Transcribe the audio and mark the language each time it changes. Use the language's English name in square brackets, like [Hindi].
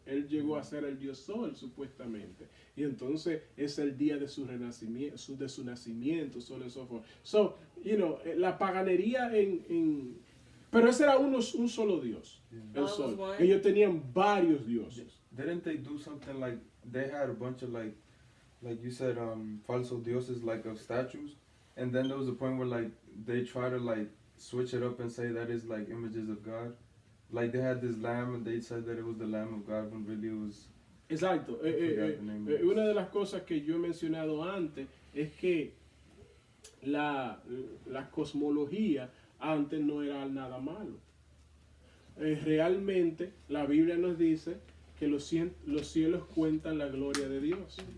[Spanish] Él llegó a ser el dios sol supuestamente, y entonces es el día de su renacimiento, de su nacimiento, [English] so on and so forth. [Spanish] So, la paganería pero ese era un solo dios, el sol. Ellos tenían varios dioses. [English] Didn't they do something like they had a bunch of like you said, [Spanish] falso dioses, [English] like of statues, and then there was a point where like they try to like switch it up and say that is like images of God. Like they had this lamb and they said that it was the Lamb of God when really it was. [Spanish] Exacto. Una de las cosas que yo he mencionado antes es que la cosmología antes no era nada malo. Realmente la Biblia nos dice que los cielos cuentan la gloria de Dios.